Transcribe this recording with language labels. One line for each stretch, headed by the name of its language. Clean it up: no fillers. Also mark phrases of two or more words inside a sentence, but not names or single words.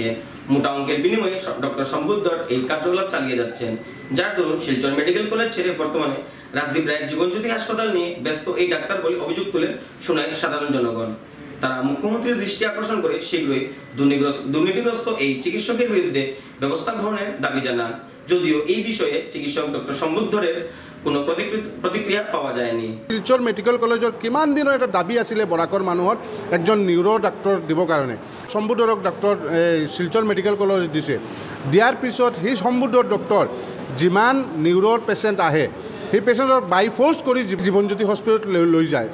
Bangla: মোটা অঙ্কের বিনিময়ে ডক্টর সম্বুধর এই কার্যকলাপ চালিয়ে যাচ্ছেন, যার দরুন শিলচর মেডিকেল কলেজ ছেড়ে বর্তমানে রাজদীপ রায়ের জীবনজ্যোতি হাসপাতাল নিয়ে ব্যস্ত এই ডাক্তার বলে অভিযোগ তুলেন সুনাইয়ের সাধারণ জনগণ। তারা মুখ্যমন্ত্রীর দৃষ্টি আকর্ষণ করে শীঘ্রই দুর্নীতিগ্রস্ত এই চিকিৎসকের বিরুদ্ধে ব্যবস্থা গ্রহণের দাবি জানান। যদিও এই বিষয়ে চিকিৎসক ডক্টর সম্বুধরের কোনো প্রতিক্রিয়া পাওয়া যায়নি।
Assamese: শিলচর মেডিকেল কলেজৰ কিমান দিনৰ এটা দাবী আছিলে বৰাকৰ মানুহৰ একজন নিউৰো ডাক্তৰ দিব কাৰণে। সম্বুধৰক ডাক্তৰ শিলচৰ মেডিকেল কলেজ দিছে। দিয়াৰ পিছত সেই সম্বুধৰ ডক্তৰ যিমান নিউৰোৰ পেচেণ্ট আহে সেই পেচেণ্টৰ
English: by force
Assamese: কৰি জীৱনজ্যোতি হস্পিটেলত লৈ যায়।